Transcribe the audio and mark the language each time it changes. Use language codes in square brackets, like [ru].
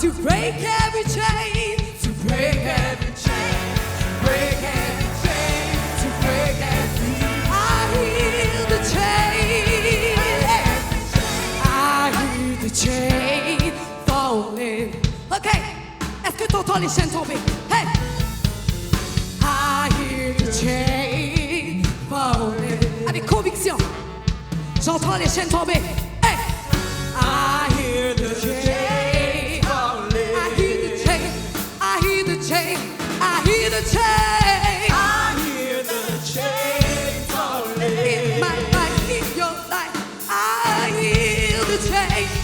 [en] To break every chain, to break every chain, break every chain, to break every I hear the chain. I hear the chain falling. [fr] Ok, est-ce que t'entends les chaînes tomber? [en] Hey, I hear the chain falling. [fr] Avec conviction, j'entends les chaînes tomber. [en] Hey, I hear the chain falling. I hear the chain. I hear the chain. I hear the chain. I hear the chain falling. In my life, in your life, I hear the chain.